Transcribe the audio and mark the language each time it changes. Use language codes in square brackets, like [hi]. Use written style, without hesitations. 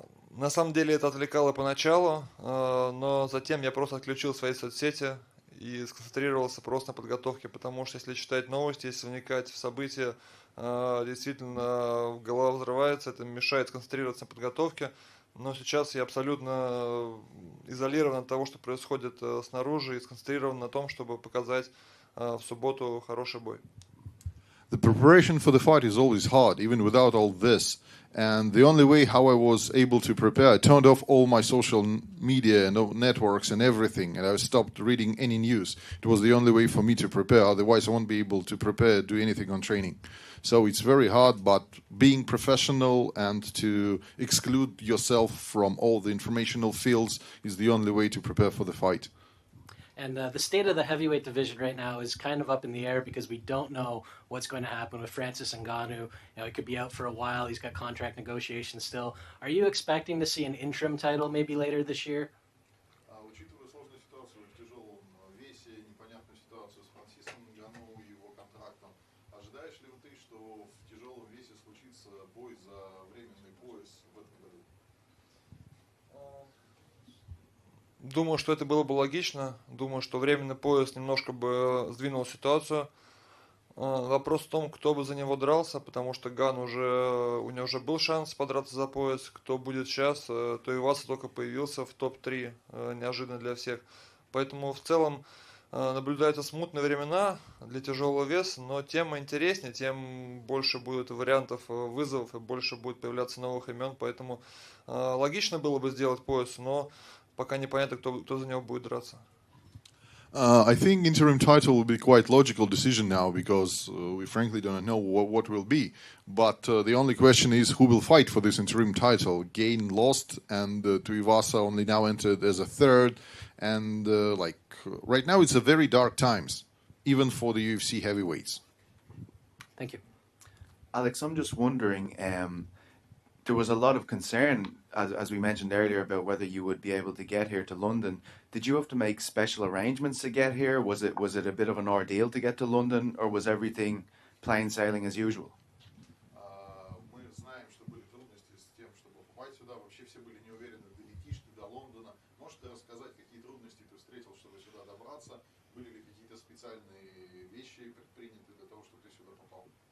[ru] На самом деле это отвлекало поначалу, но затем я просто отключил свои соцсети и сконцентрировался просто на подготовке, потому что если читать новости, если вникать в события, действительно голова взрывается, это мешает сконцентрироваться на подготовке. Но сейчас я абсолютно изолирован от того, что происходит снаружи, и сконцентрирован на том, чтобы показать в субботу хороший бой. [en] The preparation for the fight is always hard, even without all this. And the only way how I was able to prepare, I turned off all my social media and networks and everything, and I stopped reading any news. It was the only way for me to prepare. Otherwise, I won't be able to prepare, do anything on training. So it's very hard, but being professional and to exclude yourself from all the informational fields is the only way to prepare for the fight. And the state of the heavyweight division right now is kind of up in the air because we don't know what's going to happen with Francis Ngannou. He could be out for a while. He's got contract negotiations still. Are you expecting to see an interim title maybe later this year? [ru] Учитывая сложную ситуацию в тяжелом весе, непонятную ситуацию с Франсисом Нганnou и его контрактом, ожидаешь ли ты, что в тяжелом весе случится бой за временный пояс в этом году? Думаю, что это было бы логично. Думаю, что временный пояс немножко бы сдвинул ситуацию. Вопрос в том, кто бы за него дрался, потому что у него уже был шанс подраться за пояс. Кто будет сейчас, то Иваса только появился в топ-3, неожиданно для всех. Поэтому в целом наблюдаются смутные времена для тяжелого веса, но тем интереснее, тем больше будет вариантов вызовов и больше будет появляться новых имен. Поэтому логично было бы сделать пояс, но пока непонятно, кто за него будет драться. [en] I think interim title will be quite logical decision now because we frankly don't know what will be. But the only question is who will fight for this interim title. Gain lost and Tuivasa only now entered as a third. And right now it's a very dark times, even for the UFC heavyweights. Thank you. Alex, I'm just wondering, there was a lot of concern, as we mentioned earlier, about whether you would be able to get here to London. Did you have to make special arrangements to get here? Was it a bit of an ordeal to get to London, or was everything plain sailing as usual? [ru] Мы знаем, что были трудности с тем, чтобы попасть сюда. Вообще все были не уверены, долетишь ты до Лондона. Можешь ты рассказать, какие трудности ты встретил, чтобы сюда добраться? Были ли какие-то специальные вещи предприняты для того, чтобы ты сюда попал?